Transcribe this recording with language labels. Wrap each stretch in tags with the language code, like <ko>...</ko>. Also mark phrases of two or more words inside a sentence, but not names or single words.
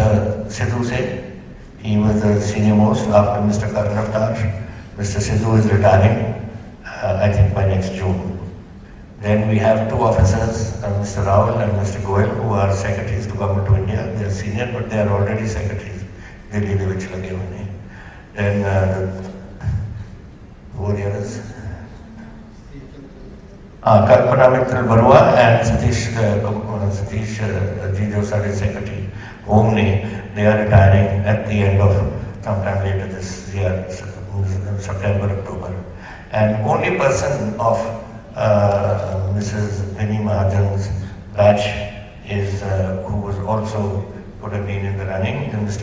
<en>Sidhu se. He was the senior most after Mr. Karan Avtar. Mr. Sidhu is retiring, I think by next June. Then we have 2 officers, Mr. Rawal and Mr. Goel, who are secretaries to Government of India. They are senior, but they are already secretaries.</en> <pa>Delhi ਦੇ ਵਿੱਚ ਲੱਗੇ ਹੋਏ ਨੇ।</pa> <en>Then who are the others? Kalpana Mittal Barua and Satish ji</en> <pa>ਜੋ ਸਾਰੇ</pa> <en>secretary home ने, they are retiring at the end of sometime later this year, September, October. And only person of Mrs. Vinnie Mahajan's batch is who was also would have been in the running, Mr.</en>